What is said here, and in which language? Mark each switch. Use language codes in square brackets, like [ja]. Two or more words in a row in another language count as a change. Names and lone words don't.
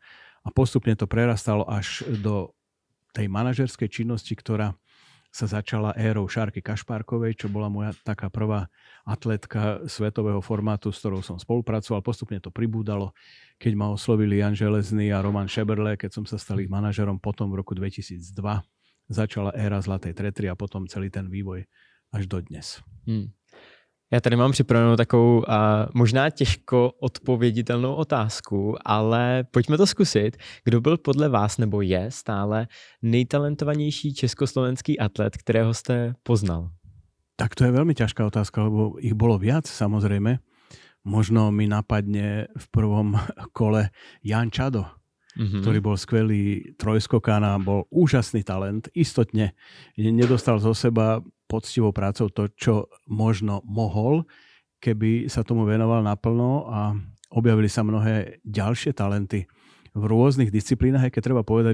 [sk] A postupne to prerastalo až do tej manažerskej činnosti, ktorá sa začala érou Šárky Kašpárkovej, čo bola moja taká prvá atletka svetového formátu, s ktorou som spolupracoval. Postupne to pribúdalo, keď ma oslovili Jan Železný a Roman Šeberle, keď som sa stal ich manažerom. Potom v roku 2002 začala éra Zlatej tretry a potom celý ten vývoj až do dnes. [cs] Já tady mám připravenou takovou možná těžko odpověditelnou otázku, ale pojďme to zkusit. Kdo byl podle vás nebo je stále nejtalentovanější československý atlet, kterého jste poznal? [sk] Tak to je veľmi ťažká otázka, lebo ich bolo viac samozrejme. Možno mi napadne v prvom kole Jan Čado, ktorý bol skvelý trojskokán a bol úžasný talent. Istotne nedostal zo seba poctivou prácou to, čo možno mohol, keby sa tomu venoval naplno, a objavili sa mnohé ďalšie talenty v rôznych disciplínach, aj keď treba povedať,